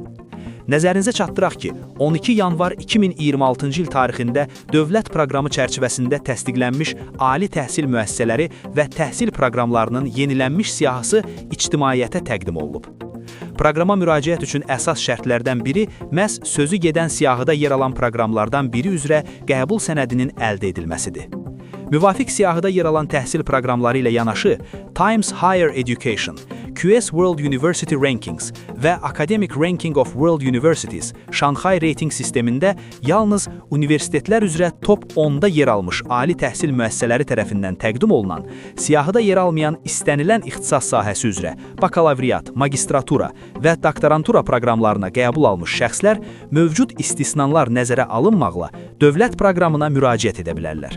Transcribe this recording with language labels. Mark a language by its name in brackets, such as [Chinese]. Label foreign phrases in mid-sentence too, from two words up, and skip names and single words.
[Azerbaijani] Nəzərinizə çatdıraq ki, 12 yanvar 2026-cı il tarixində dövlət proqramı çərçivəsində təsdiqlənmiş ali təhsil müəssisələri və təhsil proqramlarının yenilənmiş siyahısı ictimaiyyətə təqdim olunub. Proqrama müraciət üçün əsas şərtlərdən biri məhz sözü gedən siyahıda yer alan proqramlardan biri üzrə qəbul sənədinin əldə edilməsidir. Müvafiq siyahıda yer alan təhsil proqramları ilə yanaşı, Times Higher Education, QS World University Rankings və Academic Ranking of World Universities Şanxay reyting sistemində yalnız universitetlər üzrə top 10-da yer almış ali təhsil müəssisələri tərəfindən təqdim olunan, siyahıda yer almayan istənilən ixtisas sahəsi üzrə bakalavriat, magistratura və doktorantura proqramlarına qəbul almış şəxslər mövcud istisnalar nəzərə alınmaqla dövlət proqramına müraciət edə bilərlər.